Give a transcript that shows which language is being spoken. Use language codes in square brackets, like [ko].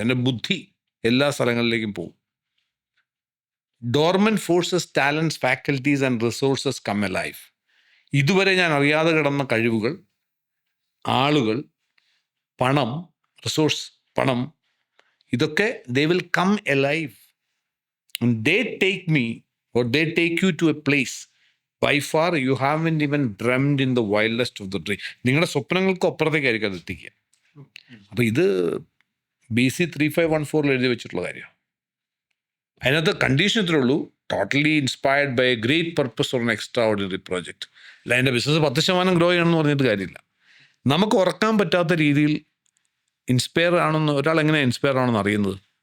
[ml] എൻ്റെ ബുദ്ധി എല്ലാ സ്ഥലങ്ങളിലേക്കും പോകും. [en] Dormant forces, talents, faculties and resources come alive. [ml] ഇതുവരെ ഞാൻ അറിയാതെ കിടന്ന കഴിവുകൾ, ആളുകൾ, പണം, റിസോഴ്സ്, പണം, ഇതൊക്കെ [en] They will come alive. They take me or they take you to a place by far you haven't even dreamed in the wildest of the dream. [ml] നിങ്ങളുടെ സ്വപ്നങ്ങൾക്ക് അപ്പുറത്തേക്കായിരിക്കും അത് എത്തിക്കുക. അപ്പോൾ ഇത് BC 3514 എഴുതി വെച്ചിട്ടുള്ള കാര്യമാണ്. അതിനകത്ത് കണ്ടീഷൻ ഇത്രേ ഉള്ളൂ, [en] Totally inspired by a great purpose or an extraordinary project. [ml] അല്ല എൻ്റെ ബിസിനസ് 10% ഗ്രോ ചെയ്യണമെന്ന് പറഞ്ഞിട്ട് കാര്യമില്ല. നമുക്ക് ഉറക്കാൻ പറ്റാത്ത രീതിയിൽ ഇൻസ്പയർ ആണെന്ന്, ഒരാൾ എങ്ങനെയാണ് ഇൻസ്പയർ ആണെന്ന് അറിയുന്നത്?